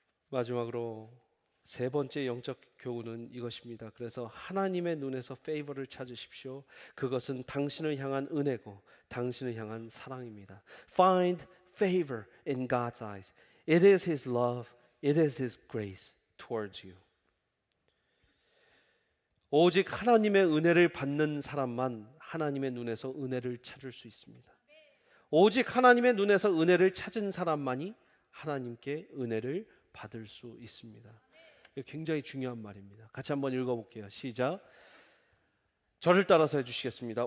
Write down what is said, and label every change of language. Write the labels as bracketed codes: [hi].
[ko] 마지막으로 세 번째 영적 교훈은 이것입니다. 그래서 하나님의 눈에서 페이버를 찾으십시오. 그것은 당신을 향한 은혜고 당신을 향한 사랑입니다. [en] Find favor in God's eyes. It is His love. It is His grace towards you. [ko] 오직 하나님의 은혜를 받는 사람만 하나님의 눈에서 은혜를 찾을 수 있습니다. 오직 하나님의 눈에서 은혜를 찾은 사람만이 하나님께 은혜를 받을 수 있습니다. 굉장히 중요한 말입니다. 같이 한번 읽어볼게요. 시작. 저를 따라서 해주시겠습니다.